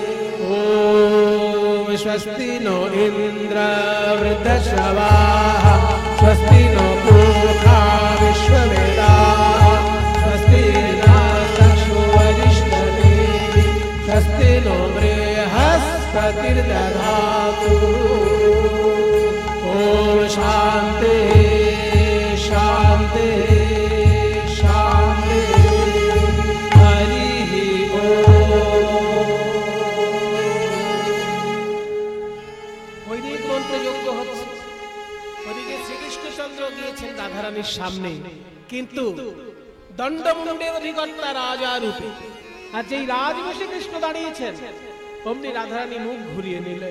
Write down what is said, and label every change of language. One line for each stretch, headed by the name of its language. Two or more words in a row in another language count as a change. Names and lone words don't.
Sanskrit: ओम स्वस्ति नो इन्द्र वृद्धश्रवाः स्वस्ति नो पूषा विश्ववेदाः स्वस्ति नक्षत्रो वरिष्ठदेवी स्वस्ति नो बृहस्पतिर्दधातु। ओम शान्ति शान्ति शान्ति। हरिः ओम।
Bangla: বৈদিক মন্ত্র যজ্ঞ হচ্ছে, ওদিকে শ্রীকৃষ্ণচন্দ্র গিয়েছেন রাধারানীর সামনে, কিন্তু দণ্ডমুণ্ডে অধিকর্তা রাজা রূপে। আর যেই রাজবেশে কৃষ্ণ দাঁড়িয়েছেন অমনি রাধারানী মুখ ঘুরিয়ে নিলেন।